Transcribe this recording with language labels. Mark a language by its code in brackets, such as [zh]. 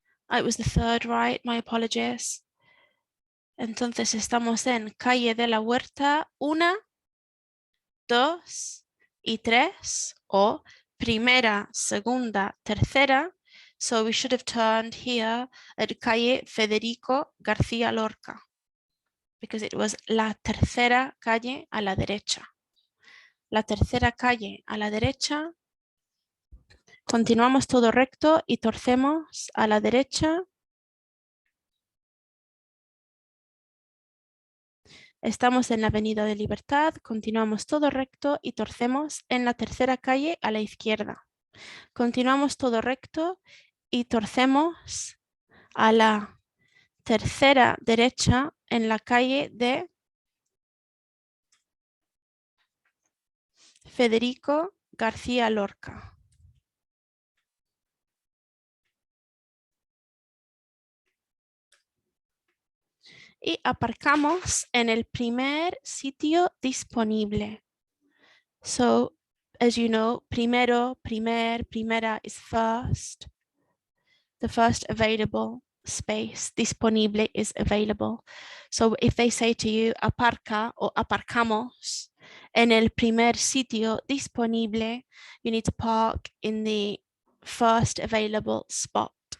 [en] it was the third right, my apologies. [es] Entonces estamos en Calle de la Huerta 1, 2 y 3, o primera, segunda, tercera. [en] So we should have turned here at Calle Federico García Lorca, because it was [es] la tercera calle a la derecha. La tercera calle a la derecha. Continuamos todo recto y torcemos a la derecha. Estamos en la Avenida de Libertad, continuamos todo recto y torcemos en la tercera calle a la izquierda. Continuamos todo recto y torcemos a la tercera derecha en la calle de Federico García Lorca. Y aparcamos en el primer sitio disponible. [en] So, as you know, primero, primera is first. The first available space, disponible, is available. So if they say to you, aparca or [es] aparcamos en el primer sitio disponible, [en] you need to park in the first available spot.